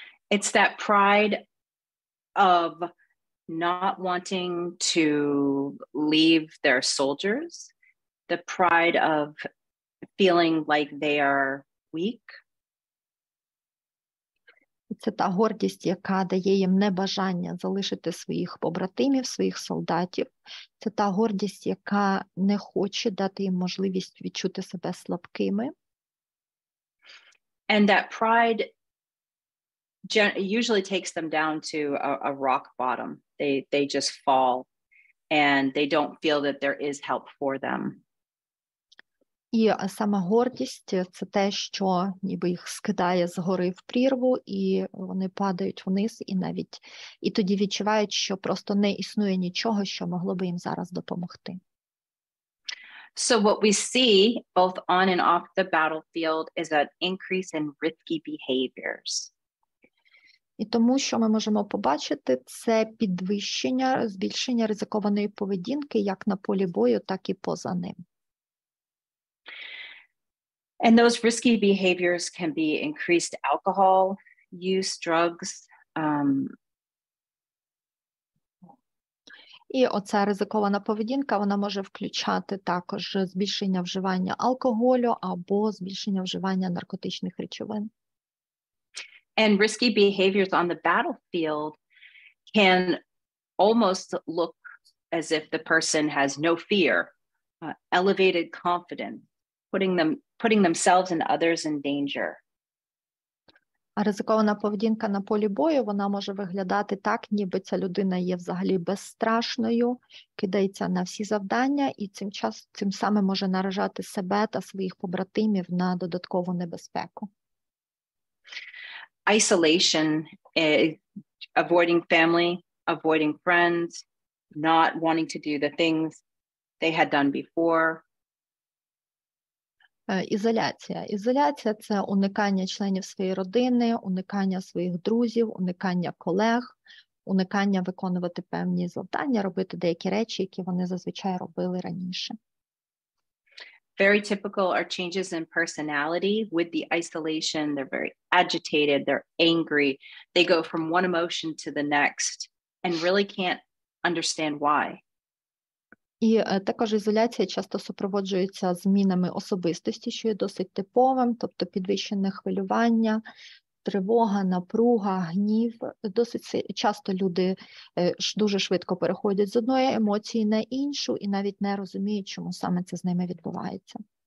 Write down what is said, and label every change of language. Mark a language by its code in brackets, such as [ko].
[en] It's that pride of not wanting to leave their soldiers, the pride of feeling like they are weak. [uk] Це та гордість, яка дає їм небажання залишити своїх побратимів, своїх солдатів. Це та гордість, яка не хоче дати їм можливість відчути себе слабкими. [en] And that pride usually takes them down to a rock bottom. They just fall and they don't feel that there is help for them. [uk] І сама гордість – це те, що ніби їх скидає згори в прірву, і вони падають вниз, і тоді відчувають, що просто не існує нічого, що могло би їм зараз допомогти. [en] So what we see both on and off the battlefield is an increase in risky behaviors. [uk] І тому, що ми можемо побачити, це підвищення, збільшення ризикованої поведінки як на полі бою, так і поза ним. [en] And those risky behaviors can be increased alcohol use, drugs. [uk] І оця ризикована поведінка, вона може включати також збільшення вживання алкоголю або збільшення вживання наркотичних речовин. [en] And risky behaviors on the battlefield can almost look as if the person has no fear, elevated confidence, putting themselves and others in danger. [uk] А ризикована поведінка на полі бою, вона може виглядати так, ніби ця людина є взагалі безстрашною, кидається на всі завдання і цим самим може наражати себе та своїх побратимів на додаткову небезпеку. [en] Isolation avoiding family, avoiding friends, not wanting to do the things they had done before. [uk] Ізоляція. Ізоляція – це уникання членів своєї родини, уникання своїх друзів, уникання колег, уникання виконувати певні завдання, робити деякі речі, які вони зазвичай робили раніше. [en] Very typical are changes in personality with the isolation. They're very agitated, they're angry. They go from one emotion to the next and really can't understand why. [uk] І також ізоляція часто супроводжується змінами особистості, що є досить типовим, тобто підвищене хвилювання, тривога, напруга, гнів. Досить часто люди дуже швидко переходять з одної емоції на іншу і навіть не розуміють, чому саме це з ними відбувається.